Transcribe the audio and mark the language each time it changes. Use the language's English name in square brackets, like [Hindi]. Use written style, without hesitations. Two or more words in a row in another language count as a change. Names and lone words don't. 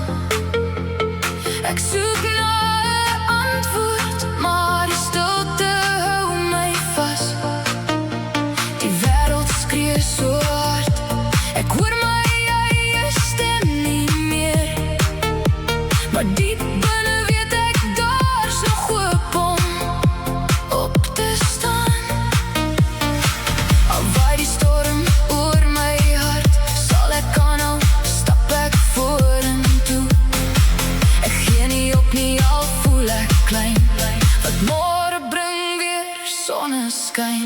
[Dutch] Ik zoek naar een antwoord, maar die stilte houdt mij vast. Die wereld schreeuwt zo hard, ik hoor mijn eigen stem niet meer. Maar diep binnen weet ik, daar is nog hoop om op te staan. [Afrikaans] Al waai die storm oor my hart, sal ek aanhou, stap ek vorentoe. Ek gee nie op nie, al voel ek klein, want môre bring weer soneskyn.